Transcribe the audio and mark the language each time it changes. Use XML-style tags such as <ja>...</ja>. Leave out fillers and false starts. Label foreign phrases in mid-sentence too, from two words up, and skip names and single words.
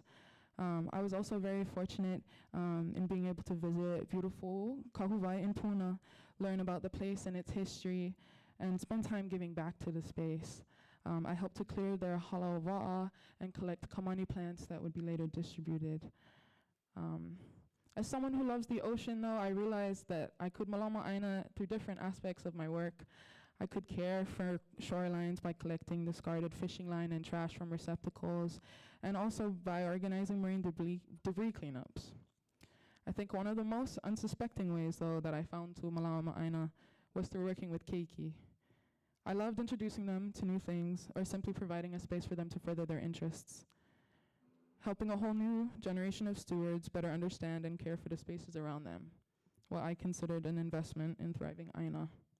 <en>I was also very fortunate in being able to visit beautiful Kahuvai in Puna, learn about the place and its history, and spend time giving back to the space. I helped to clear their</en> <haw>hala wa'a</haw> <en>and collect kamani plants that would be later distributed. As someone who loves the ocean, though, I realized that I could</en> <haw>malama aina</haw> <en>through different aspects of my work. I could care for shorelines by collecting discarded fishing line and trash from receptacles, and also by organizing marine debris cleanups. I think one of the most unsuspecting ways, though, that I found to</en> <haw>malama aina</haw> <en>was through working with keiki. I loved introducing them to new things, or simply providing a space for them to further their interests. Helping a whole new generation of stewards better understand and care for the spaces around them, what I considered an investment in thriving aina.</en>